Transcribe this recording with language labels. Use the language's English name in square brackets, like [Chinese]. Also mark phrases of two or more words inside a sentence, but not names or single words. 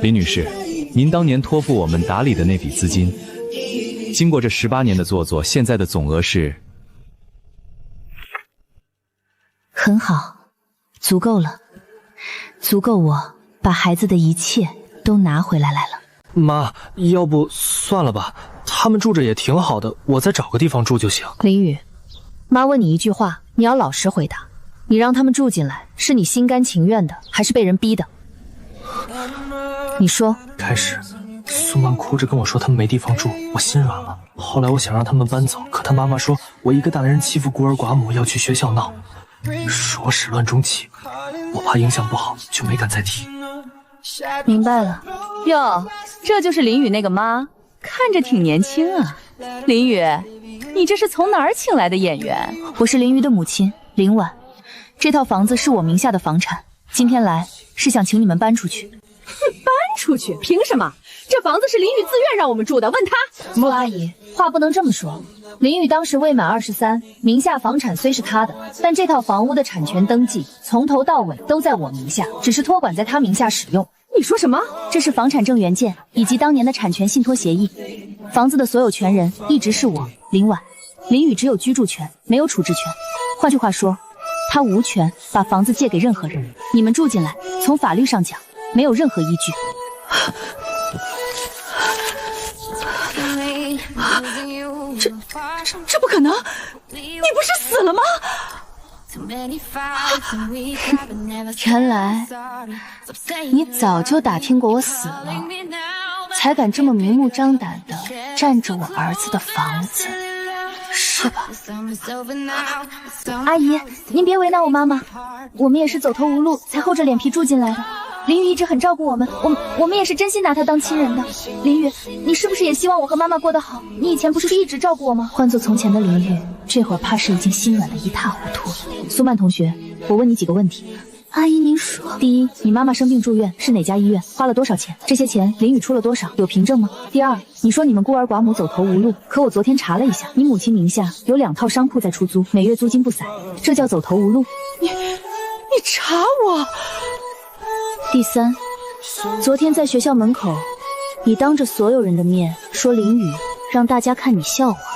[Chinese] 林女士，您當年托付我們打理的那筆資金，經過這18年的做作，現在的總額是？很好，足夠了，足夠我把孩子的一切都拿回來了。媽，要不算了吧，他們住着也挺好的，我再找個地方住就行。林宇，媽問你一句話，你要老實回答。你讓他們住進來，是你心甘情願的，還是被人逼的？你說。開始，蘇曼哭着跟我說他們沒地方住，我心軟了。後來我想讓他們搬走，可他媽媽說我一個大男人欺負孤兒寡母，要去學校鬧。說始亂終棄，我怕影響不好，就没敢再提。明白了。喲，这就是林雨那个媽，看着挺年輕啊。林雨，你這是從哪兒請來的演員？我是林瑜的母親林婉，這套房子是我名下的房產，今天來是想請你們搬出去。搬出去？憑什麼？這房子是林雨自願讓我們住的，問他。蘇阿姨，話不能這麼說。林雨當時未滿23，名下房產雖是他的，但這套房屋的產權登記從頭到尾都在我名下，只是托管在他名下使用。你說什麼？這是房產證原件以及當年的產權信託協議，房子的所有權人一直是我林婉，林雨只有居住權，沒有處置權。換句話說，他無權把房子借給任何人。你們住進來，從法律上講，沒有任何依據。這不可能！你不是死了嗎？原來你早就打聽過我死了，才敢這麼明目張膽地占着我兒子的房子，是吧？阿姨，您別為難我媽媽，我們也是走投無路才厚着臉皮住進來的。林雨一直很照顧我們，我們也是真心拿她當親人的。林雨，你是不是也希望我和媽媽過得好？你以前不是一直照顧我嗎？換做從前的林雨，這會兒怕是已經心軟得一塌糊塗了。蘇曼同學，我問你幾個問題。阿姨，您說。第一，你媽媽生病住院是哪家醫院？花了多少錢？這些錢林雨出了多少？有憑證嗎？第二，你說你們孤兒寡母走投無路，可我昨天查了一下，你母親名下有2套商鋪在出租，每月租金不散，這叫走投無路？你查我？第三，昨天在學校門口，你當着所有人的面說林雨，讓大家看你笑話。